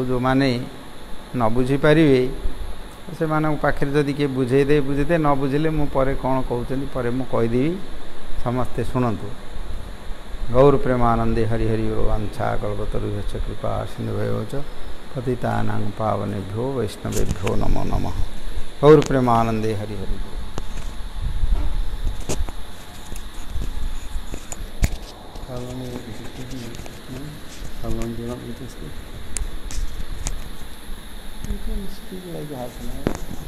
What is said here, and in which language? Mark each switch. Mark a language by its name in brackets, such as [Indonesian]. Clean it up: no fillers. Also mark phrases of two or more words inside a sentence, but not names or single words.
[Odia] ଆଉ ଯେଉଁମାନେ ନ ବୁଝିପାରିବେ ସେମାନଙ୍କ ପାଖରେ ଯଦି କିଏ ବୁଝେଇଦେ ନ ବୁଝିଲେ ମୁଁ ପରେ କ'ଣ କହୁଛନ୍ତି ପରେ ମୁଁ କହିଦେବି, ସମସ୍ତେ ଶୁଣନ୍ତୁ। [Sanskrit] ଗୌର ପ୍ରେମାନନ୍ଦେ ହରି ହରି ବାଂଛା କଳ୍ପତରୁଭ୍ୟଶ୍ଚ କୃପା ସିନ୍ଧୁଭ୍ୟୋ ଚ ପତିତାନାଂ ପାବନେଭ୍ୟୋ ବୈଷ୍ଣବେଭ୍ୟୋ ନମో ନମଃ। गौर प्रेमानंदे हरि हरि। [English] How long is it taking? How long do you want me to speak? You can speak like half an hour.